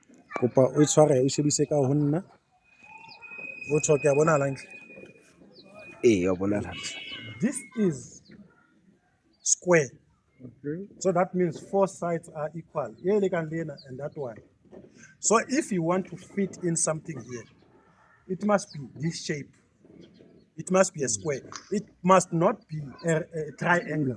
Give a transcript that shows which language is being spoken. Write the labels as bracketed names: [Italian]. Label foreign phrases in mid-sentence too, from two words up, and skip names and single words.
[Southern Sotho] kopa o tshware o shebise ka ho nna o tsho ke a bona hantle. Ya bonahala. [English] This is square. Okay. So that means 4 sides are equal. And that one. So if you want to fit in something here, it must be this shape. It must be a square. It must not be a triangle.